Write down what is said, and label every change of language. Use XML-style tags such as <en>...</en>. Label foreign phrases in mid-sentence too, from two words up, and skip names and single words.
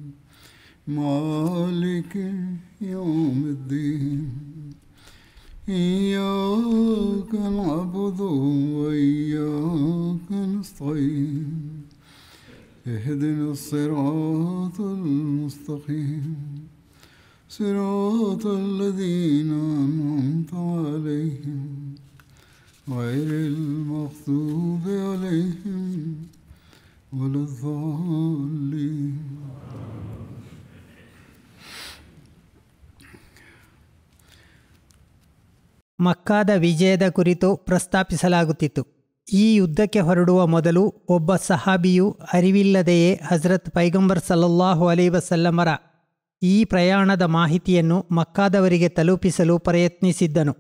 <ar>مالك يوم الدين إياك نعبد وإياك نستعين اهدنا الصراط المستقيم صراط الذين أنعمت عليهم غير المغضوب عليهم ولا الضالين.</ar> <kn>ಮಕ್ಕಾದ ವಿಜಯದ ಕುರಿತು ಪ್ರಸ್ತಾಪಿಸಲಾಗುತ್ತಿತ್ತು. ಈ ಯುದ್ಧಕ್ಕೆ ಹೊರಡುವ ಮೊದಲು ಒಬ್ಬ ಸಹಾಬಿಯು ಅರಿವಿಲ್ಲದೆಯೇ ಹಜರತ್ ಪೈಗಂಬರ್</kn> <ar>صلى الله عليه وسلم</ar> <kn>ಈ ಪ್ರಯಾಣದ ಮಾಹಿತಿಯನ್ನು ಮಕ್ಕಾದವರಿಗೆ ತಲುಪಿಸಲು ಪ್ರಯತ್ನಿಸಿದ್ದನು.</kn>